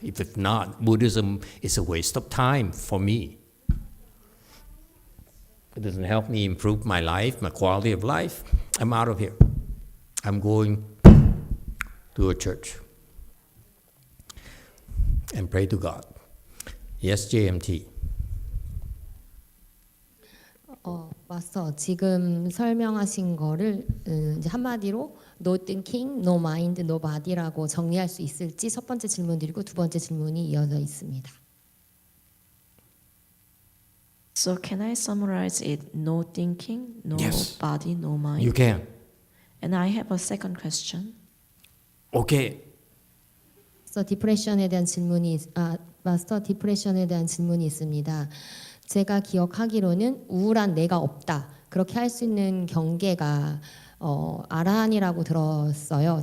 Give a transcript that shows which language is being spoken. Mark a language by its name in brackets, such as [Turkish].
[English] If not, Buddhism is a waste of time for me. It doesn't help me improve my life, my quality of life. I'm out of here. I'm going to a church and pray to God. Yes, JMT. [Korean] 마스터, 지금 설명하신 거를 이제 한마디로 [English] no thinking, no mind, no body [Korean] 라고 정리할 수 있을지 첫 번째 질문 드리고 두 번째 질문이 이어져 있습니다. [English] So can I summarize it? No thinking, no Yes. body, no mind. You can. And I have a second question. Okay. [Korean] 마스터 디프레션에 대한 질문이 있습니다. 제가 기억하기로는 우울한 내가 없다. 그렇게 할 수 있는 경계가 아라한이라고 들었어요.